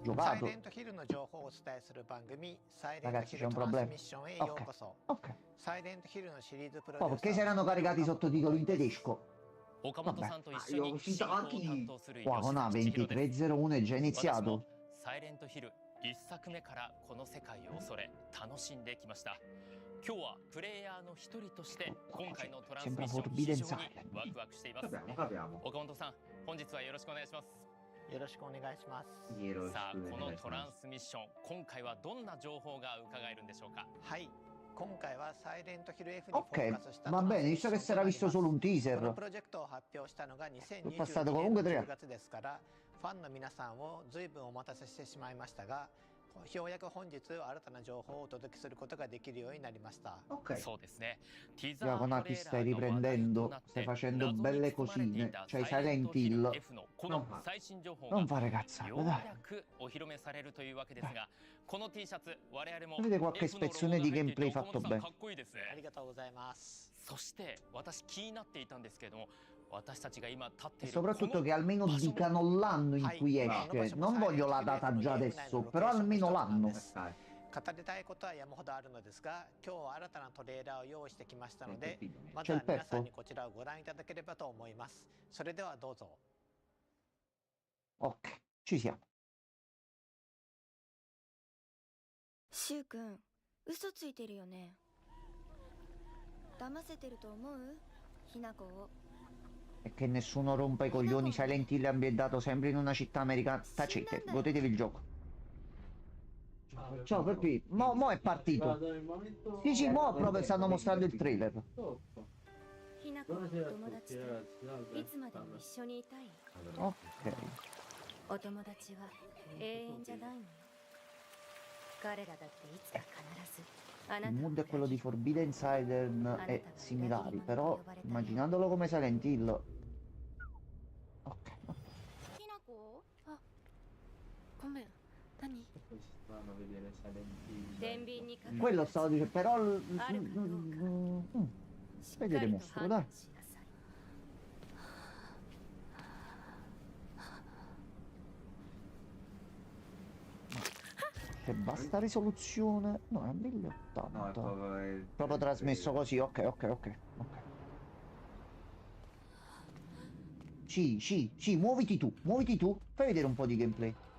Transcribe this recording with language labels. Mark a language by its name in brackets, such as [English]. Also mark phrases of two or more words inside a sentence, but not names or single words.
[Italian] Giocato. Ragazzi, c'è un problema. Ok. Oh, perché si erano caricati i sottotitoli in tedesco? Vabbè. Qua con A2301 è già iniziato. [Japanese] 1 作目からこの世界を恐れ楽しんできました。今日はプレイヤーの一人として今回のトランスミッション非常にワクワクしています。岡本さん、本日はよろしくお願いします。よろしくお願いします。さあ、このトランスミッション、今回はどんな情報が伺えるんでしょうか。はい。 [Italian] Ok, va bene, visto che si era visto solo un teaser. È passato comunque 3 anni. [Japanese] ようやく本日新たな情報をお届けすることができるようになりました。 Ok. そうですね。ティザー [Italian] Giacomo, [Japanese] トレ [Italian] ti [Japanese] ーラ [Italian] stai [Japanese] ーが話題と [Italian] riprendendo, [Japanese] なっ [Italian] stai [Japanese] て [Italian] facendo [Japanese] 謎に [Italian] belle [Japanese] 包まれてい [Italian] cosine. [Japanese] た [Italian] C'hai [Japanese] サイレン [Italian] Silent [Japanese] トヒル [Italian] Hill. [Japanese] F のこの最新情報が [Italian] Non fare cazzate, [Japanese] よう [Italian] dai. [Japanese] やくお披露目されるというわけですが、この T シャツ我々も [Italian] Vedete qualche [Japanese] F のロゴが [Italian] spezzone [Japanese] 入 [Italian] di [Japanese] っていて [Italian] gameplay [Japanese] 岡 [Italian] fatto [Japanese] 本さん [Italian] bene. [Japanese] かっこいいですね。ありがとうございます。そして私気になっていたんですけれども、私たちが今立って [Italian] E [Japanese] いるこ [Italian] soprattutto [Japanese] の [Italian] che almeno [Japanese] 場所も [Italian] dicano l'anno in cui esce. Non voglio la data già adesso, però almeno l'anno. Ok. [Japanese] 語りたいことは山ほどあるのですが、今日は新たなトレーラーを用意してきましたので、まずは皆さんにこちらをご覧いただければと思います。それではどうぞ。 [Italian] Ok, ci siamo. [Japanese] シュウ君、嘘ついてるよね。騙せてると思う？ひなこを。 [Italian] E che nessuno rompa i coglioni. Silent Hill è ambientato sempre in una città americana. Tacete, godetevi il gioco. Ciao Peppi, mo è partito. Sì, sì, mo proprio stanno mostrando il trailer. [Japanese] ひなこのお友達といつまでも一緒にいたい。 Ok. お友達は永遠じゃないのよ。彼らだっていつか必ずあなた [Italian] Il [Japanese] の [Italian] mood è quello di Forbidden Siren e similari, però immaginandolo come Silent Hill. Ok. [Japanese] ひなこ？あ、ごめん。何？ [Italian] Fanno vedere Silent Hill. [Japanese] 天秤にかけ [Italian] Quello stavo dicendo, però... [Japanese] あるかどうか。 [Italian] Vedremo sto, dai. Che basta risoluzione. No, è 1080. No, è proprio... Proprio trasmesso così, ok, ok, ok. Sì, sì, sì, muoviti tu, fai vedere un po' di gameplay.